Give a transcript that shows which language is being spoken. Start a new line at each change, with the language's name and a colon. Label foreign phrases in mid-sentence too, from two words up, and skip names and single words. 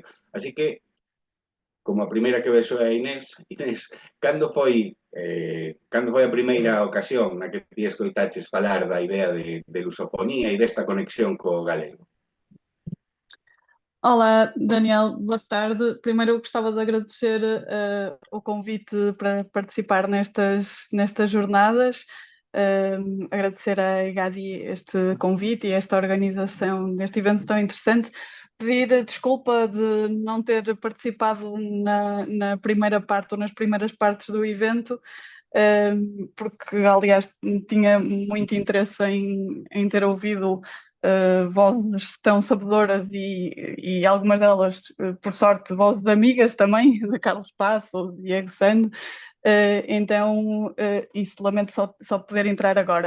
Galician: Así que, como a primeira que vexo é a Inés, cando foi a primeira ocasión na que ti escoitaches falar da idea de lusofonía e desta conexión co galego?
Portuguese: Olá, Daniel, boa tarde. Primeiro eu gostava de agradecer o convite para participar nestas jornadas, agradecer à EGADI este convite e esta organização deste evento tão interessante. Pedir desculpa de não ter participado na primeira parte ou nas primeiras partes do evento, porque, aliás, tinha muito interesse em ter ouvido vozes tão sabedoras e algumas delas, por sorte, vozes amigas também, de Carlos Passo, Diego Sande, então isso lamento só poder entrar agora.